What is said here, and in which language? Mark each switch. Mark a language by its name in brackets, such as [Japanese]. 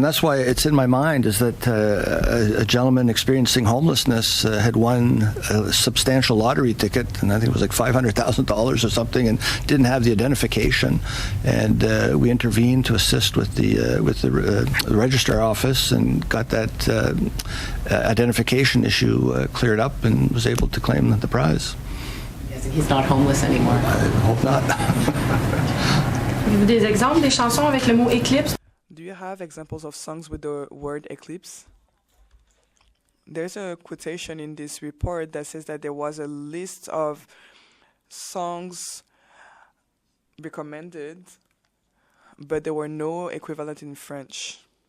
[English] That's why it's in my mind, is that a gentleman experiencing homelessness had won a substantial lottery ticket, and I think it was like $500,000 or something, and didn't have the identification. And we intervened to assist with the registrar office and got that identification issue cleared up and was able to claim the prize. He's not homeless anymore. I hope not. [French] Des exemples des chansons avec le mot éclipse? [English] Do you have examples of songs with the word eclipse? There's a quotation in this report that says that there was a list of songs recommended, but there were no equivalent in French.